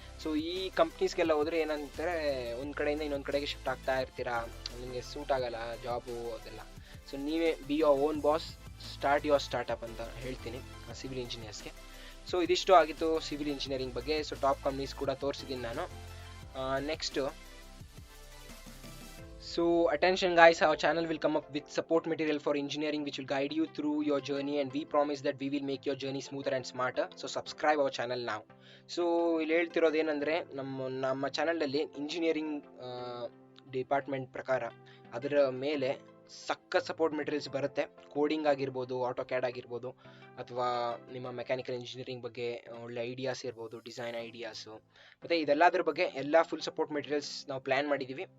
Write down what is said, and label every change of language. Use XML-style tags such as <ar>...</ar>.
<kn>So ಈ ಕಂಪ್ನೀಸ್ಗೆಲ್ಲ ಹೋದರೆ ಏನಂತಾರೆ, ಒಂದು ಕಡೆಯಿಂದ ಇನ್ನೊಂದು ಕಡೆಗೆ ಶಿಫ್ಟ್ ಆಗ್ತಾ ಇರ್ತೀರಾ, ನಿಮಗೆ ಸೂಟ್ ಆಗಲ್ಲ ಜಾಬು ಅದೆಲ್ಲ. ಸೊ ನೀವೇ be your own boss, start your startup ಅಂತ ಹೇಳ್ತೀನಿ ಸಿವಿಲ್ ಇಂಜಿನಿಯರ್ಸ್ಗೆ. ಸೊ ಇದಿಷ್ಟು ಆಗಿತ್ತು ಸಿವಿಲ್ ಇಂಜಿನಿಯರಿಂಗ್ ಬಗ್ಗೆ. ಸೊ ಟಾಪ್ ಕಂಪ್ನೀಸ್ ಕೂಡ ತೋರಿಸಿದ್ದೀನಿ ನಾನು.</kn> <en>Next, so attention guys, our channel will come up with support material for engineering which will guide you through your journey, and we promise that we will make your journey smoother and smarter. So subscribe our channel now.</en> <kn>So ಇಲ್ಲಿ ಹೇಳ್ತಿರೋದು ಏನಂದರೆ, ನಮ್ಮ ಚಾನಲಲ್ಲಿ engineering department ಪ್ರಕಾರ ಅದರ ಮೇಲೆ ಸಕ್ಕ support materials ಬರುತ್ತೆ. Coding ಆಗಿರ್ಬೋದು, ಆಟೋ ಕ್ಯಾಡ್ ಆಗಿರ್ಬೋದು, ಅಥವಾ ನಿಮ್ಮ ಮೆಕ್ಯಾನಿಕಲ್ ಇಂಜಿನಿಯರಿಂಗ್ ಬಗ್ಗೆ ಒಳ್ಳೆ ಐಡಿಯಾಸ್ ಇರ್ಬೋದು, ಡಿಸೈನ್ ಐಡಿಯಾಸು, ಮತ್ತು ಇದೆಲ್ಲದ್ರ ಬಗ್ಗೆ ಎಲ್ಲ ಫುಲ್ ಸಪೋರ್ಟ್ ಮೆಟೀರಿಯಲ್ಸ್ ನಾವು ಪ್ಲ್ಯಾನ್ ಮಾಡಿದ್ದೀವಿ.</kn>